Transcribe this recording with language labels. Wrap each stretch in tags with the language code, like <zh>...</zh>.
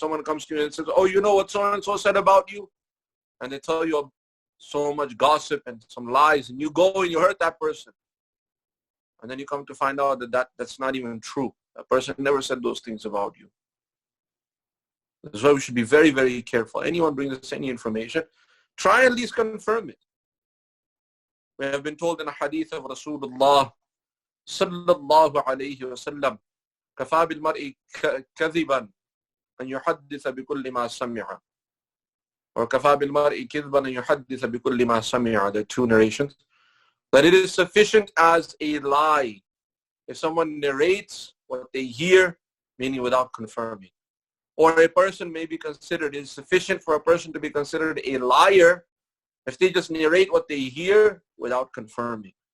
<en>Someone comes to you and says, oh, you know what so-and-so said about you? And they tell you so much gossip and some lies, and you go and you hurt that person. And then you come to find out that's not even true. That person never said those things about you. That's why we should be very, very careful. Anyone brings us any information, try at least confirm it. We have been told in a hadith of Rasulullah sallallahu alayhi wa sallam,</en> <ar>كَفَى بِالْمَرْءِ كَذِبًا أَنْ يُحَدِّثَ بِكُلِّ مَا سَمِعَ,</ar> <en>or</en> <ar>كَفَى بِالْمَرْءِ كِذْبًا أَنْ يُحَدِّثَ بِكُلِّ مَا سَمِعَ.</ar> <en>There are two narrations. That it is sufficient as a lie if someone narrates what they hear, meaning without confirming. Or a person may be considered, it is sufficient for a person to be considered a liar if they just narrate what they hear without confirming.</en>